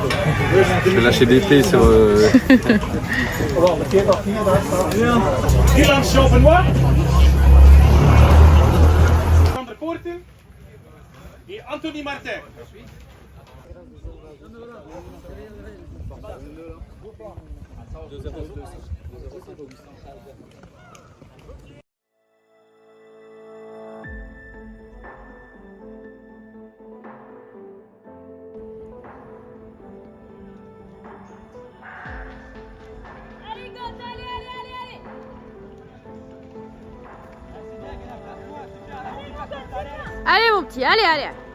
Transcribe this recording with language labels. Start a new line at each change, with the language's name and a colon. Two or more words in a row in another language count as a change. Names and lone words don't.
French: Je vais lâcher des pets sur... Dylan Chauvenois. Van der Poorten. Et Anthony Martin. Allez mon petit, allez, allez.